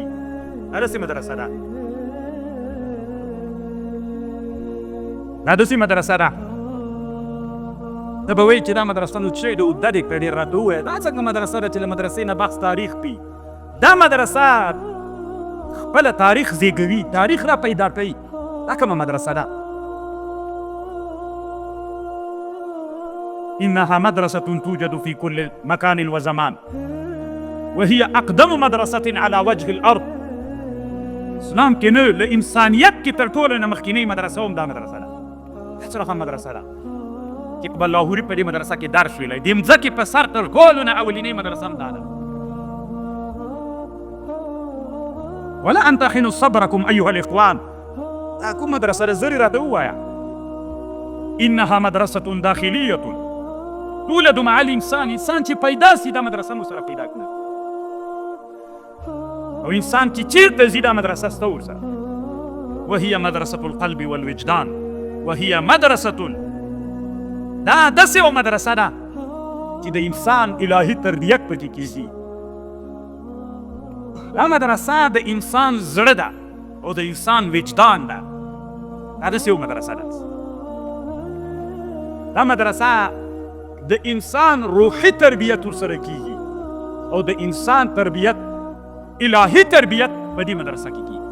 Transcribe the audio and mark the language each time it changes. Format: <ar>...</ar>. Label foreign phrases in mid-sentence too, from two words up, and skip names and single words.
<ps>دا داسې مدرسه ده، دا داسې مدرسه ده. ته به وایي چې دا مدرسه نو څه ده، اوږده دې کړه، ډېر راته ووایه. دا څنګه مدرسه ده چې له مدرسې نه بحث تاریخ کوي؟ دا مدرسه خپله تاریخ زیږوي، تاریخ را پیدا کوي. دا کومه مدرسه ده؟</ps> <ar>إنها مدرسة توجد في كل مكان وزمان وهي أقدم مدرسة على وجه الأرض.</ar> <ps>اسلام کې نه له انسانیت کې تر ټولو نه مخکینۍ مدرسه هم دا مدرسه ده. دا څه رقم مدرسه ده چې اقبال لاهوري په دې مدرسه کې درس ویلی، د مځکې په سر تر ټولو نه اولینۍ مدرسه هم دا ده.</ps> <ar>ولا أن تخنوا صبركم أيها الإخوان.</ar> <ps>دا کوم مدرسه ده؟ زر راته ووایه.</ps> <ar>إنها مدرسة داخلية تولد مع الانسان.</ar> <ps>انسان چې پیدا سي دا مدرسه مو سره پیدا کړه، او انسان چې چیرته ځي دا مدرسه سته ورسره.</ps> <ar>وهي مدرسة القلب والوجدان وهي مدرسة.</ar> <ps>دا داسې یوه مدرسه ده چې د انسان الهي تربیت پکې کېږي. دا مدرسه د انسان زړه ده او د انسان وجدان ده. دا داسې یوه مدرسه ده. دا مدرسه د انسان روحي تربیت ورسره کېږي او د انسان تربیت الهي تربیت په دې مدرسه کې کېږي.</ps>